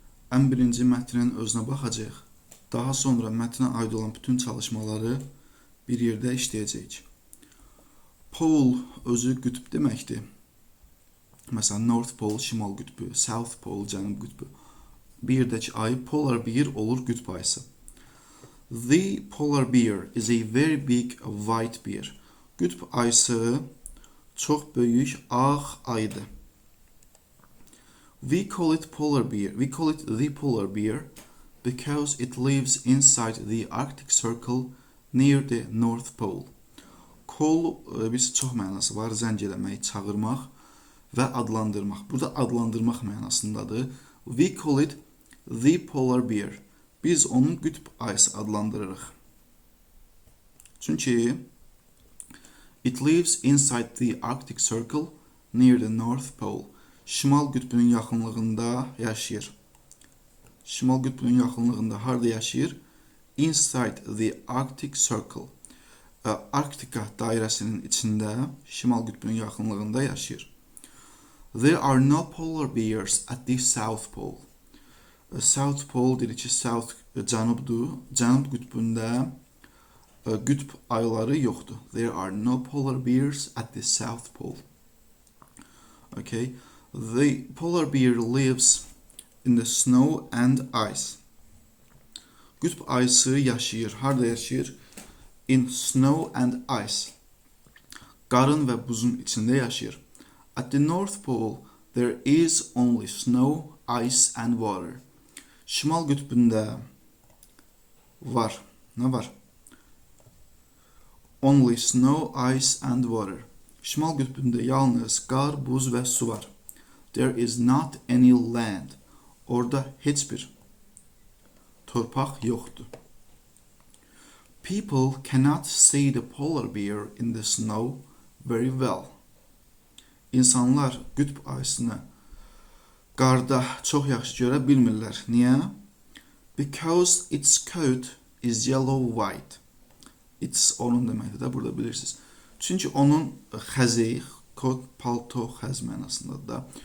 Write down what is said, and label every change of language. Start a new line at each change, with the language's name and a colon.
Azerbaijani: Ən birinci mətnin özünə baxacaq. Daha sonra mətnə aid olan bütün çalışmaları bir yerdə işləyəcəyik. Pole özü qütb deməkdir. Məsələn, North Pole şimal qütbü, South Pole cənub qütbü. Bir yerdəki ayı Polar Bear olur qütb ayısı.
English: The Polar Bear is a very big white bear.
Azerbaijani: Qütb ayısı çox böyük ağ ayıdır.
English: We call it polar bear. We call it the polar bear because it lives inside the Arctic Circle near the North Pole.
Azerbaijani: Call biz çox mənası var. Zəng eləmək, çağırmaq və adlandırmaq. Burada adlandırmaq mənasındadır.
English: We call it the polar bear.
Azerbaijani: Biz onun qütb ayısı adlandırırıq. Çünki
English: it lives inside the Arctic Circle near the North Pole.
Azerbaijani: Şimal qütbünün yaxınlığında yaşayır. Şimal qütbünün yaxınlığında harda yaşayır?
English: Inside the Arctic Circle.
Azerbaijani: Arktika dairəsinin içində, şimal qütbünün yaxınlığında yaşayır.
English: There are no polar bears at the South Pole.
Azerbaijani: South Pole dedik ki, South cənubdur. Cənub qütbündə qütb ayıları yoxdur.
English: There are no polar bears at the South Pole. Okay. The polar bear lives in the snow and ice.
Azerbaijani: Qütb ayısı yaşayır. Harda yaşayır?
English: In snow and ice.
Azerbaijani: Qarın və buzun içində yaşayır.
English: At the North Pole, there is only snow, ice and water.
Azerbaijani: Şimal qütbündə var. Nə var?
English: Only snow, ice and water.
Azerbaijani: Şimal qütbündə yalnız qar, buz və su var.
English: There is not any land.
Azerbaijani: Orada heç bir torpaq yoxdur.
English: People cannot see the polar bear in the snow very well.
Azerbaijani: İnsanlar qütb ayısını qarda çox yaxşı görə bilmirlər. Niyə?
English: Because its coat is yellow-white.
Azerbaijani: It's onun deməkdir də, burada bilirsiniz. Çünki onun xəzi, kot, palto, xəz mənasındadır da.